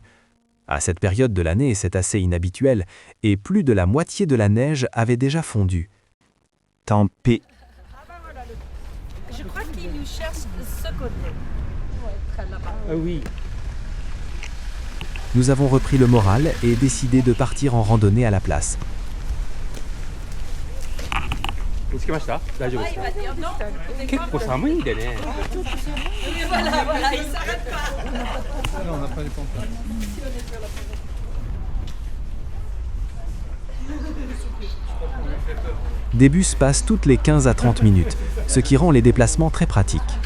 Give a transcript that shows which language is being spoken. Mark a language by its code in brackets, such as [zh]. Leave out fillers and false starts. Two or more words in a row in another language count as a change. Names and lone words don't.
[fr] À cette période de l'année, c'est assez inhabituel, et plus de la moitié de la neige avait déjà fondu. Tant pis. Je crois qu'il nous cherche de ce côté. Ah oui. Nous avons repris le moral et décidé de partir en randonnée à la place. [ja] 見つけました？大丈夫ですか？結構寒いんでね。 [fr] Voilà, voilà, il s'arrête pas. Non, on n'a pas les pantalons. Des bus passent toutes les 15 à 30 minutes, ce qui rend les déplacements très pratiques.